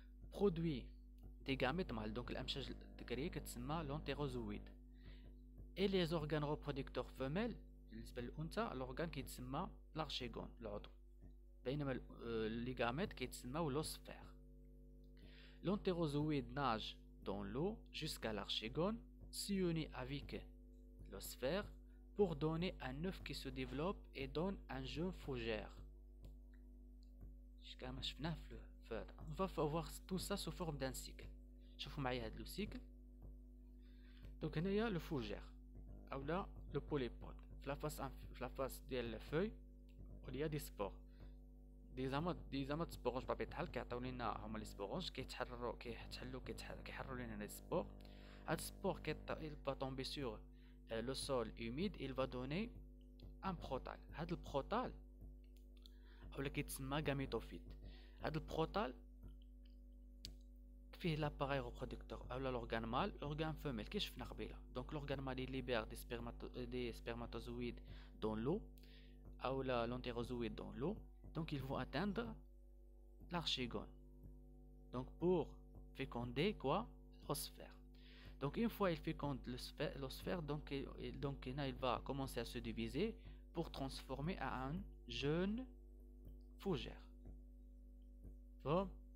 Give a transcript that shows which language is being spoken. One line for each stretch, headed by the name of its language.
French: Produit des gamètes mâles.
Arabic: Donc الأمشاج الذكرية كتسمى l'entérozoïde.
French: Et les organes reproducteurs femelles
Arabic: بالنسبة للأنثى الأورغان كيتسمى
French: l'archégone العضو. بينما les gamètes كيتسمى l'osphère. L'entérozoïde nage dans l'eau jusqu'à l'archégone, s'unit avec l'osphère pour donner un œuf qui se développe et donne un jeune fougère.
Arabic: كما شفناه في هذا.
French: On va voir tout ça sous forme d'un cycle.
Arabic: شوفوا معايا هذا لو cycle. Donc هنايا لو فوجير اولا
French: le polypode. في la face ديال الفوي il y a des spores.
Arabic: دي زعما سبورونج بطبيعة الحال كيعطيو لينا هما لي سبورونج كيحرروا لينا لي سبور. هاد السبور
French: il va tomber sur le sol humide, il va donner un protal.
Arabic: هاد البروتال اولا كيتسمى gamétophyte. هاد البروتال فيه l'appareil reproducteur اولا
French: l'organe mâle, l'organe femelle
Arabic: كي شفنا قبيله.
French: Donc l'organe mâle il libère des spermatozoïdes dans l'eau اولا l'entérozoïde dans l'eau. Donc ils vont atteindre l'archigone. Donc pour féconder quoi? L'osphère. Donc une fois il féconde l'osphère, donc il va commencer à se diviser pour transformer à un jeune fougère. Bon.